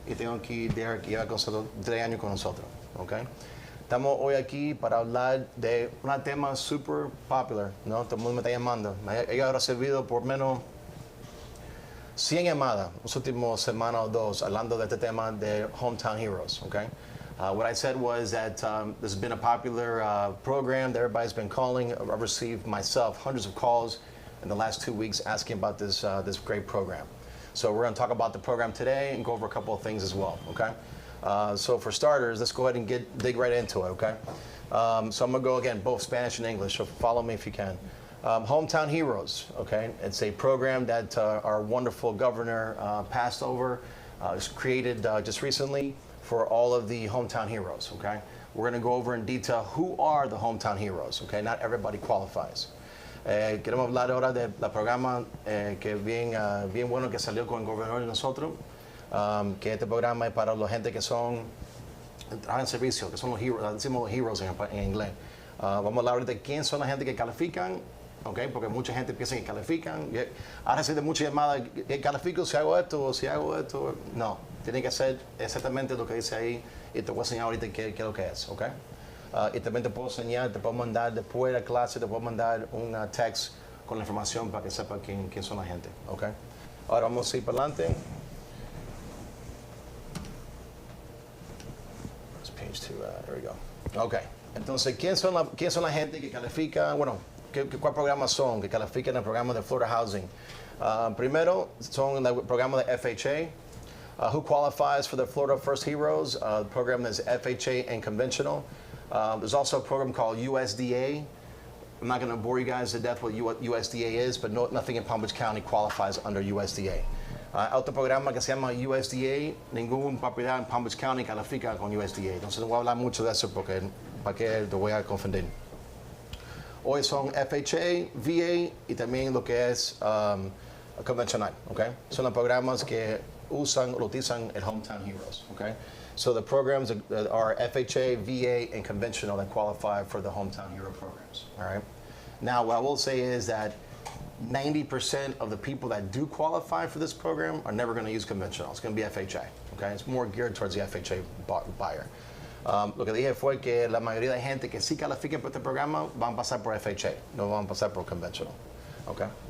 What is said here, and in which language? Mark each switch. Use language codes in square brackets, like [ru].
[es] Y tengo aquí Derek, que lleva con nosotros 3 años con nosotros. Okay? Estamos hoy aquí para hablar de un tema super popular, ¿no? Todo el mundo me está llamando. Ella habrá servido por menos 100 llamadas las últimas semanas o dos hablando de este tema de Hometown Heroes, okay? [en] What I said was that this has been a popular program that everybody's been calling. I've received myself hundreds of calls in the last 2 weeks asking about this great program. So we're going to talk about the program today and go over a couple of things as well, okay? So for starters, let's go ahead and dig right into it, okay? So I'm going to go again, both Spanish and English, so follow me if you can. Hometown Heroes, okay? It's a program that our wonderful governor passed over. It was created just recently for all of the hometown heroes, okay? We're going to go over in detail who are the hometown heroes, okay? Not everybody qualifies. [es] Queremos hablar ahora del programa que bien bueno que salió con el gobernador de nosotros, que este programa es para la gente que son trabajan en servicio, que son los heroes, decimos heroes en inglés. Vamos a hablar ahorita de quién son la gente que califican, okay? Porque mucha gente piensa que califican. Ahora recibe muchas llamadas, ¿califico si hago esto o si hago esto? No. Tiene que hacer exactamente lo que dice ahí y te voy a enseñar ahorita qué es lo que es, ¿ok? Y también te puedo enseñar, te puedo mandar después de la clase, te puedo mandar un text con la información para que sepa quién son la gente, ¿ok? Ahora vamos a ir para adelante. [en] It's page 2, there we go. [es] Ok, entonces, ¿quién son la gente que califica? Bueno, ¿cuál programas son que califican el programa de Florida Housing? Primero, son el programa de FHA. [en] Who qualifies for the Florida First Heroes? The program is FHA and conventional. There's also a program called USDA. I'm not going to bore you guys to death what USDA is, but nothing in Palm Beach County qualifies under USDA. [es] Otro programa que se llama USDA, ningún propiedad en Palm Beach County califica con USDA. Entonces no voy a hablar mucho de eso porque para qué te voy a confundir. Hoy son FHA, VA y también lo que es convencional, okay? Son los programas que utilizan el Hometown Heroes, okay? [en] So the programs are FHA, VA, and conventional that qualify for the Hometown Hero programs, all right? Now, what I will say is that 90% of the people that do qualify for this program are never going to use conventional. It's going to be FHA, okay? It's more geared towards the FHA buyer. [es] Lo que dije fue que la mayoría de gente que sí califica por este programa van a pasar por FHA, no van a pasar por conventional, okay?